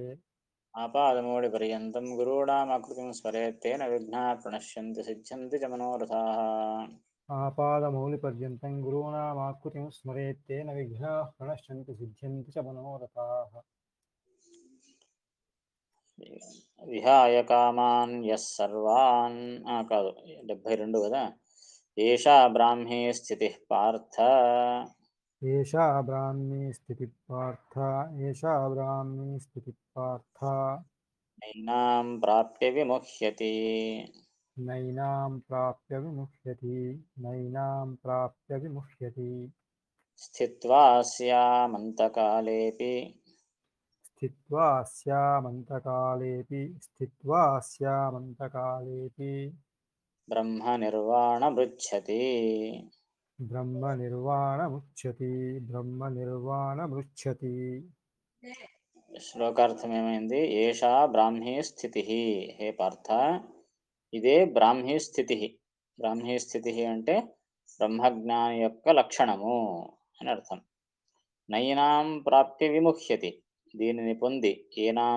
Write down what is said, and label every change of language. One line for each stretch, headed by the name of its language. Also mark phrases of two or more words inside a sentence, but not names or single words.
Sanskrit: आपादमौलिपर्यन्तं गुरूणामाकृतिं स्मरेत् तेन विघ्नाः प्रणश्यन्ति सिद्ध्यन्ति च मनोरथाः आपादमौलिपर्यन्तं गुरूणामाकृतिं स्मरेत् तेन विघ्नाः प्रणश्यन्ति सिद्ध्यन्ति च मनोरथाः విహాయ కామాన్ యః సర్వాన్
Telugu: కాదు 72 కదా
Sanskrit: ఏషా బ్రాహ్మీ స్థితిః పార్థ एषा ब्राह्मी स्थितिः पार्थ एषा ब्राह्मी स्थितिः पार्थ నైనాం ప్రాప్య విముహ్యతి नैनां प्राप्य विमुह्यति नैनां प्राप्य विमुह्यति స్థిత్వా స్యామంతకాలేపి स्थित्वा स्यामन्तकालेऽपि బ్రహ్మ నిర్వాణమృచ్చతి ब्रह्मनिर्वाणमुच्यति ब्रह्मनिर्वाणमुच्यति
Telugu: శ్లోకార్థం ఏమైంది
Sanskrit: ఏషా బ్రాహ్మీ స్థితి హే పార్థ
Telugu: ఇదే బ్రాహ్మీ స్థితి బ్రాహ్మీ స్థితి అంటే బ్రహ్మజ్ఞాని యొక్క లక్షణము అని అర్థం
Sanskrit: నైనాం ప్రాప్య విముహ్యతి
Telugu: దీనిని పొంది ఏనాం